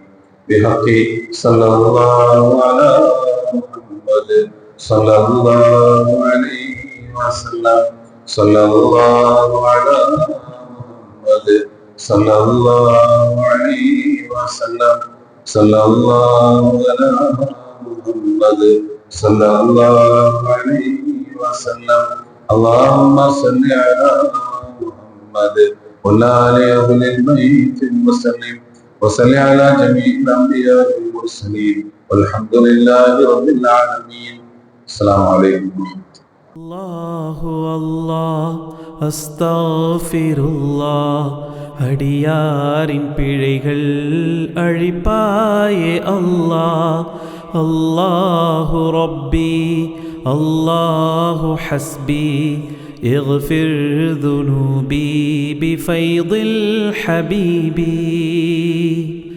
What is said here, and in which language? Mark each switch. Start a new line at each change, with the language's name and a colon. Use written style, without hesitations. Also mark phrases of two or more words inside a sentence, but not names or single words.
Arabic: بحق صلى الله على محمد صلى الله عليه وسلم، صلى الله على محمد صلى الله عليه وسلم، صلى الله على محمد صلى الله عليه وسلم. اللهم صل على محمد وعلى أهل البيت وسلم. وصل على جميع الأنبياء والمرسلين والحمد لله رب العالمين. السلام عليكم. الله الله அஸ்தக்ஃபிருல்லாஹ்.
Tamil: அடியாரின் பிழைகள் அழிப்பாயே அல்லாஹ்.
Arabic: الله ربي الله حسبي اغفر ذنوبي بفيض الحبيب.